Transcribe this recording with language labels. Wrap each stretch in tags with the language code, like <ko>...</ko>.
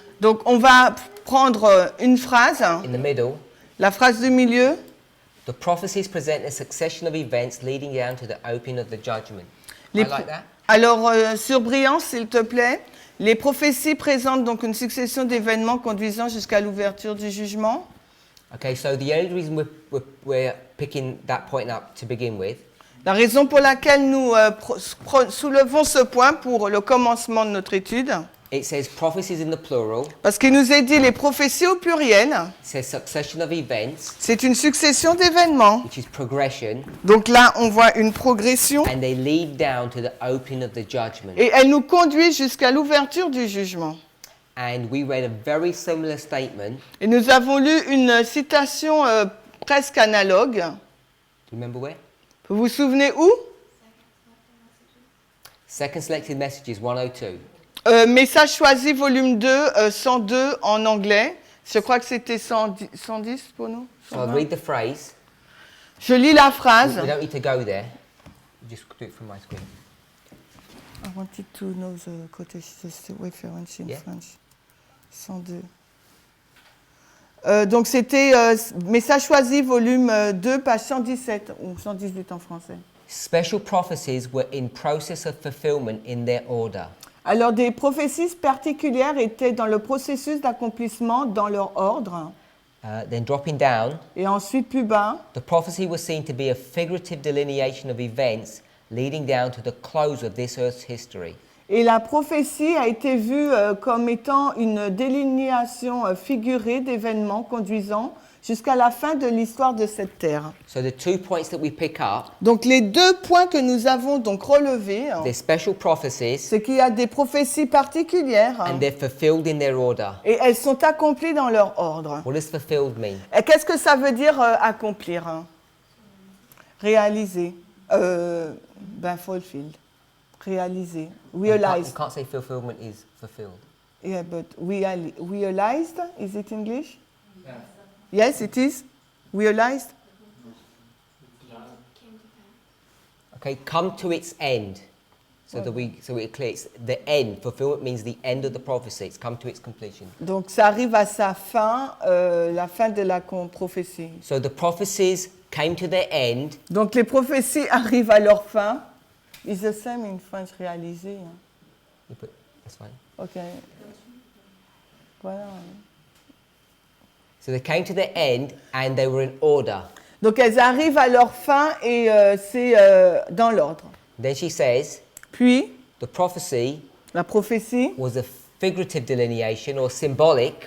<fr>Donc, on va prendre une phrase.</fr> <en>In the middle.</en> <fr>La phrase du milieu.</fr> <en>The prophecies present a succession of events leading down to the opening of the judgment. I like that.</en> <fr>Alors, sur Briand, s'il te plaît, les prophéties présentent donc une succession d'événements conduisant jusqu'à l'ouverture du jugement.</fr> <en>Okay, so the only reason we're picking that point up to begin with.</en> <fr>La raison pour laquelle nous soulevons ce point pour le commencement de notre étude.</fr> <en>It says prophecies in the plural.</en> <fr>Parce qu'il nous est dit les prophéties au pluriel.</fr> <en>It says succession of events.</en> <fr>C'est une succession d'événements.</fr> <en>Which is progression.</en> <fr>Donc là, on voit une progression.</fr> <en>And they lead down to the opening of the judgment.</en> <fr>Et elle nous conduit jusqu'à l'ouverture du jugement.</fr> <en>And we read a very similar statement.</en> <fr>Et nous avons lu une citation presque analogue.</fr> <en>Do you remember where?</en> <fr>Vous vous souvenez où?</fr> <en>Second Selected Messages 102.</en> <fr>Message choisi, volume 2, 102 en anglais. Je crois que c'était 110 pour nous.</fr> <en>So I'll read the phrase.</en> <fr>Je lis la phrase.</fr> <en>We don't need to go there. Just do it from my screen. I wanted to know the quotation reference in French. 102.</en> <fr>Donc c'était Message choisi, volume 2, page 117, ou 118 en français.</fr> <en>Special prophecies were in process of fulfillment in their order.</en> <fr>Alors des prophéties particulières étaient dans le processus d'accomplissement dans leur ordre.</fr> <en>Then dropping down,</en> <fr>Et ensuite plus bas,</fr> <en>the prophecy was seen to be a figurative delineation of events leading down to the close of this earth's history.</en> <fr>et la prophétie a été vue comme étant une délinéation figurée d'événements conduisant jusqu'à la fin de l'histoire de cette terre.</fr> <en>So the 2 points that we pick up,</en> <fr>Donc les deux points que nous avons donc relevés,</fr> <en>they're special prophecies</en> <fr>c'est qu'il y a des prophéties particulières</fr> <en>and they're fulfilled in their order.</en> <fr>et elles sont accomplies dans leur ordre.</fr> <en>What does fulfilled mean?</en> <fr>Et qu'est-ce que ça veut dire accomplir? Réaliser. Fulfilled. Réaliser. Realized.</fr> <en>You can't say fulfillment is fulfilled. Yeah, but realized, is it English? Yes, it is. Realized. Okay, come to its end. So we're clear. It's the end. Fulfillment means the end of the prophecy. It's come to its completion.</en> <fr>Donc ça arrive à sa fin, la fin de la prophétie.</fr> <en>So the prophecies came to their end.</en> <fr>Donc les prophéties arrivent à leur fin.</fr> <en>It's the same in French, réaliser. That's fine.</en> <fr>Ok. Voilà.</fr> <en>So they came to their end and they were in order.</en> <fr>Donc elles arrivent à leur fin et c'est dans l'ordre.</fr> <en>Then she says,</en> <fr>Puis,</fr> <en>the prophecy</en> <fr>la prophétie</fr> <en>was a figurative delineation or symbolic</en>